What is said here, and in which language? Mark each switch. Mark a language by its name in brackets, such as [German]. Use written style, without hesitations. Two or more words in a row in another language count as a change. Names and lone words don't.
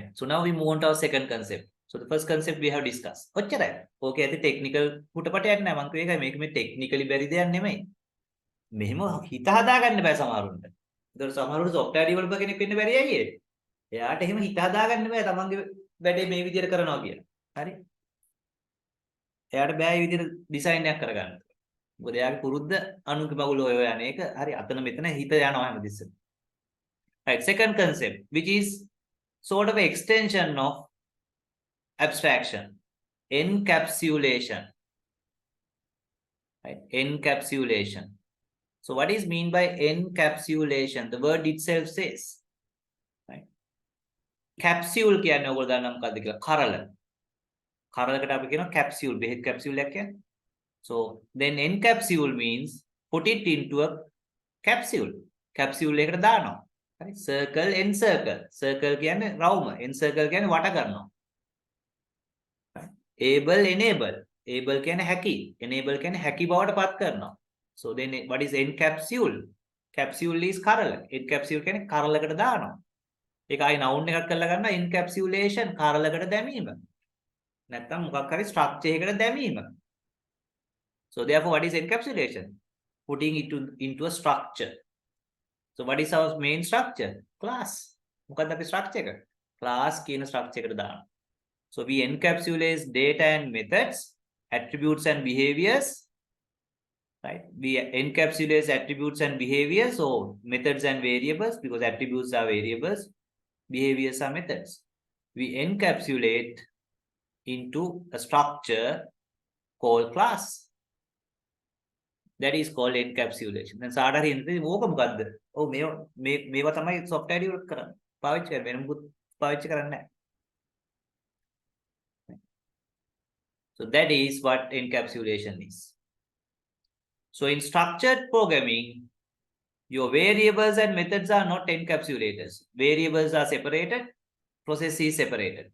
[English] So now we move on to our second concept. So the first concept we have discussed. [Sinhala] ඔච්චරයි. ඕකේ ඇති ටෙක්නිකල් පුටපටයක් නෑ මං කියේකයි මේක මේ ටෙක්නිකලි බැරි දෙයක් නෙමෙයි. මෙහෙම හිත හදාගන්න බෑ සමහරුන්ට. ඒතකොට සමහරුන්ට [English] software developer [Sinhala] කෙනෙක් වෙන්න බැරි ඇයි ඒ? එයාට එහෙම හිත හදාගන්න බෑ තමන්ගේ වැඩේ මේ විදිහට කරනවා කියලා. හරි? එයාට බෑ මේ විදිහට ඩිසයින් එකක් කරගන්න. මොකද එයාගේ පුරුද්ද අනුන්ගේ මගුල හොය යන එක හරි අතන මෙතන හිත යනවා හැමතිස්සෙම. [English] Right, second concept which is sort of an extension of abstraction, encapsulation. Right? Encapsulation. So what is mean by encapsulation? The word itself says. Right? [Sinhala] Capsule කියන්නේ ඔයගොල්ලෝ දන්නා මොකක්ද කියලා? කරල. කරලකට අපි කියනවා capsule. බෙහෙත් capsule එකක් කියන්නේ. [English] So then encapsule means put it into a capsule. [Sinhala] Capsule එකකට දානවා. හරි? [English] Circle, encircle. [Sinhala] Circle කියන්නේ රවුම. Encircle කියන්නේ වට කරනවා. [English] Able, enable. [Sinhala] Able කියන්නේ හැකි. Enable කියන්නේ හැකි බවට පත් කරනවා. [English] So then what is encapsule? Capsule is [Sinhala] කරල. Encapsule කියන්නේ කරලකට දානවා. ඒක ආයි noun එකක් කරලා ගන්න encapsulation කරලකට දැමීම. නැත්නම් මොකක් හරි structure එකකට දැමීම. [English] So therefore what is encapsulation? Putting it into a structure. So what is our main structure? Class. [Sinhala] මොකක්ද අපි structure එක? Class කියන structure එකට දානවා. [English] So we encapsulate data and methods, attributes and behaviors. Right? We encapsulate attributes and behaviors, so methods and variables, because attributes are variables, behaviors are methods. We encapsulate into a structure called class. That is called encapsulation. [Sinhala] දැන් සාඩර් හින්දේ ඕක මොකද්ද? ඔව් මේවා තමයි [English] software develop [Sinhala] කරන්නේ. පාවිච්චි කරන්නේ වෙන මොකුත් පාවිච්චි කරන්නේ නැහැ. [English] So that is what encapsulation is. So in structured programming, your variables and methods are not encapsulators. Variables are separated, process is separated.